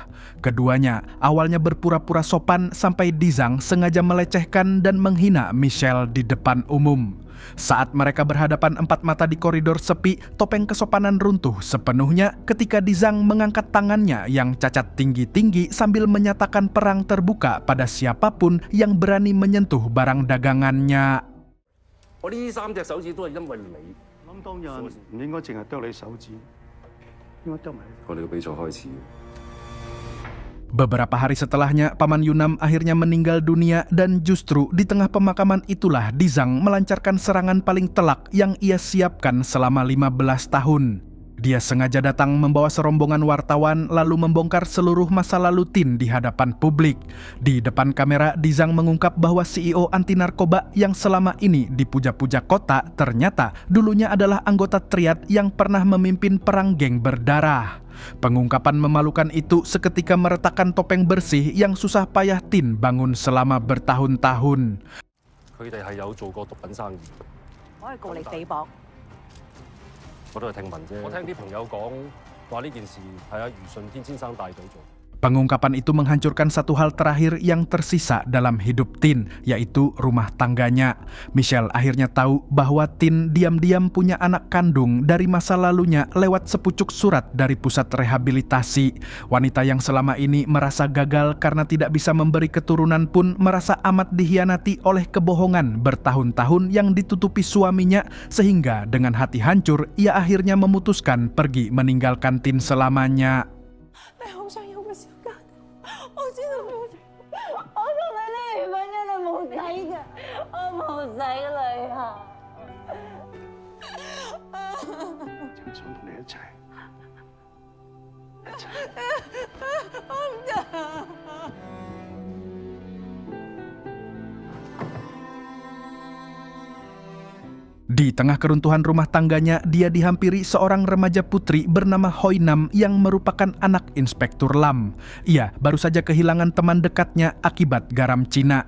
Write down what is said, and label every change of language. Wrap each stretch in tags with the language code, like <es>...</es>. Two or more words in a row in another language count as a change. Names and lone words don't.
<id>Keduanya awalnya berpura-pura sopan sampai Dizang sengaja melecehkan dan menghina Michelle di depan umum. Saat mereka berhadapan empat mata di koridor sepi, topeng kesopanan runtuh sepenuhnya ketika Dizang mengangkat tangannya yang cacat tinggi-tinggi sambil menyatakan perang terbuka pada siapapun yang berani menyentuh barang dagangannya.</id> <yue>我呢3隻手指都係因為你。諗當日唔應該淨係剁你手指，應該剁埋你。我哋嘅比賽開始。</yue> <id>Beberapa hari setelahnya, Paman Yunam akhirnya meninggal dunia dan justru di tengah pemakaman itulah Dizang melancarkan serangan paling telak yang ia siapkan selama 15 tahun. Dia sengaja datang membawa serombongan wartawan lalu membongkar seluruh masa lalu Tin di hadapan publik. Di depan kamera, Dizang mengungkap bahwa CEO anti narkoba yang selama ini dipuja-puja kota ternyata dulunya adalah anggota triad yang pernah memimpin perang geng berdarah. Pengungkapan memalukan itu seketika meretakkan topeng bersih yang susah payah Tin bangun selama bertahun-tahun.</id> <yue>佢哋係有做過毒品生意。我係告你誹謗。我都係聽聞啫。我聽啲朋友講話呢件事係阿余順天先生帶隊做。</yue> <id>Pengungkapan itu menghancurkan satu hal terakhir yang tersisa dalam hidup Tin, yaitu rumah tangganya. Michelle akhirnya tahu bahwa Tin diam-diam punya anak kandung dari masa lalunya lewat sepucuk surat dari pusat rehabilitasi. Wanita yang selama ini merasa gagal karena tidak bisa memberi keturunan pun merasa amat dikhianati oleh kebohongan bertahun-tahun yang ditutupi suaminya, sehingga dengan hati hancur ia akhirnya memutuskan pergi meninggalkan Tin selamanya.</id> <yue>我知道冇仔，我同你呢離婚因為冇仔㗎，我冇仔女啊！正想同你一齊，我唔得。</yue> <id>Di Di tengah keruntuhan rumah tangganya, dia dihampiri seorang remaja putri bernama Hoi Nam yang merupakan anak Inspektur Lam. Ia baru saja kehilangan teman dekatnya akibat garam Cina.</id>